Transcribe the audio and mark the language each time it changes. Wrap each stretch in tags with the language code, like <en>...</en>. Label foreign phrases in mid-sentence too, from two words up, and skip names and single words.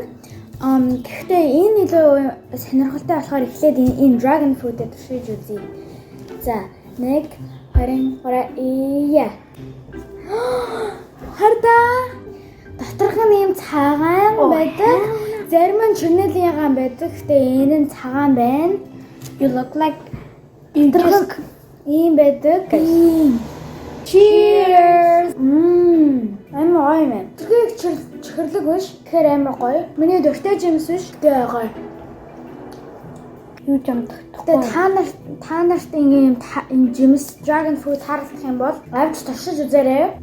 <mn>Гэхдээ энэ илүү сонирхолтой болохоор эхлээд энэ</mn> <en>dragon fruit-</en> <mn>д туршиж үзье. За, 1 2 3 Хардаа доторх нь ийм цагаан байдаг. Зарим нь чирнэлийн ягаан байдаг. Гэхдээ энэ нь цагаан байна.</mn> <en>You look like</en> <mn>ийм байдаг. Cheers. Амар гоё юм. Тэрхийг чихэрлэг биш. Тэгэхээр амар гоё. Миний дуртай жимс биш. Тэгээ гоё. юу юм Тэгээ та нарт ийм жимс</mn> <en>dragon fruit</en> <mn>харагдах юм бол авч туршиж үзээрэй.</mn>